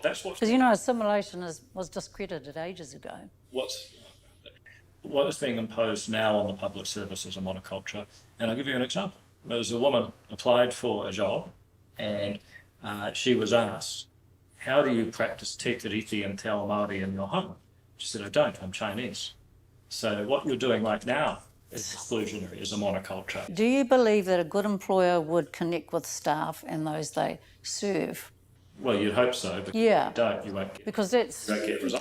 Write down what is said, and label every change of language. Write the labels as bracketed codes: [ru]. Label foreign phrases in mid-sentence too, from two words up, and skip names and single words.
[en] Because you know, assimilation was discredited ages ago. What is being imposed now on the public service is a monoculture, and I'll give you an example. There's a woman applied for a job, and she was asked, "How do you practice [mi] te tiriti [en] and [mi] te ao Māori [en] in your home?" She said, "I don't. I'm Chinese." So what you're doing right now is exclusionary, is a monoculture. Do you believe that a good employer would connect with staff and those they serve? Well, you'd hope so, but yeah. If you don't, you won't get. Because results.